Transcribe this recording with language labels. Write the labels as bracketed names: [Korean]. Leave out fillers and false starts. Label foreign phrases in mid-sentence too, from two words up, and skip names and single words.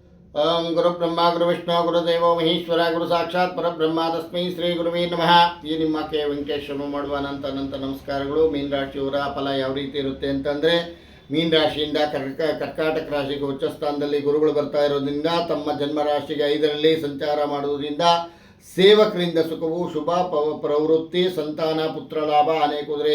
[Sanskrit] ओम गुरु ब्रह्मा गुरु विष्णु गुरुदेव महेश्वर गुरु साक्षाತ್ ಪರಬ್ರಹ್ಮ ತಸ್ಮೈ ಶ್ರೀ ಗುರುವೇ ನಮಃ. [Kannada] ಈ ನಿಮ್ಮ ಕೆ ವೆಂಕಟೇಶ್ವರ ಮಾಡುವ ಅನಂತ ನಮಸ್ಕಾರಗಳು. ಮೀನ ರಾಶಿಯವರ ಫಲ ಯಾವ ರೀತಿ ಇರುತ್ತೆ ಅಂತಂದರೆ, ಮೀನ ರಾಶಿಯಿಂದ ಕರ್ಕಾಟಕ ರಾಶಿಗೆ ಉಚ್ಚ ಸ್ಥಾನದಲ್ಲಿ ಗುರುಗಳು ಬರ್ತಾ ಇರೋದ್ರಿಂದ ತಮ್ಮ ಜನ್ಮ ರಾಶಿಗೆ 5ರಲ್ಲಿ ಸಂಚಾರ ಮಾಡುವುದರಿಂದ ಸೇವಕರಿಂದ ಸುಖವು, ಶುಭ ಪ್ರವೃತ್ತಿ, ಸಂತಾನ, ಪುತ್ರ ಲಾಭ, ಅನೇಕ ಕುದುರೆ